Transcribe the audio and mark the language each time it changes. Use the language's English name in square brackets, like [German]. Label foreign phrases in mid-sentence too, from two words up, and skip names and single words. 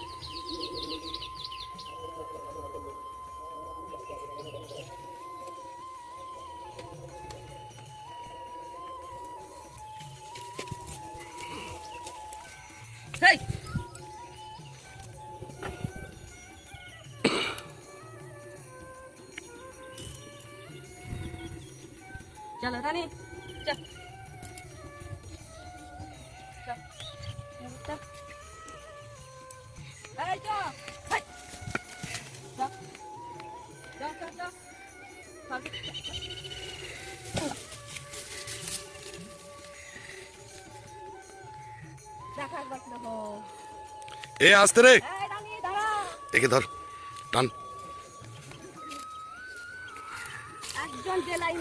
[English] Hey! [Hindi] चलो रानी चल चल चल अरे चल चल चल चल चल [Bangla] দেখা একবার দেখো। এ আসতে রে, এই রানী দাঁড়া, একে ধর, টান। একজন যে লাইনে